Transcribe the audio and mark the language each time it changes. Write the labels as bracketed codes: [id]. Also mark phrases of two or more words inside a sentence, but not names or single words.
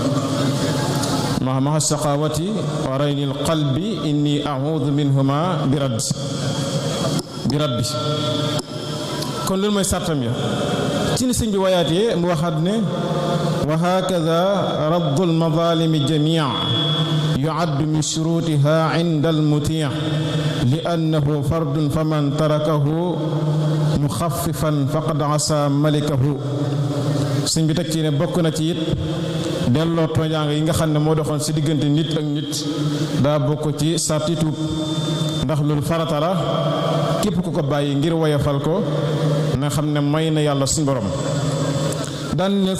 [ar] ما الشقاوة ورين القلب إني أعوذ منهما بربي [wo] kon loolu mooy sartam ya ci ni sëñ bi wayaatee mu waxaat ne [ar] وهكذا رد المظالم جميعا يعد من شروطها عند المتوب لأنه فرض فمن تركه مخففا فقد أساء مالكه [wo] sëñ bi teg ci ne bokk na ci it delloo tooñaanga yi nga xam ne moo doxoon si diggante nit ak nit daa bokk ci sarti tuub ndax loolu farata la képp ku ko bàyyi ngir woyofal ko na xam ne may na yàlla suñu borom daan ne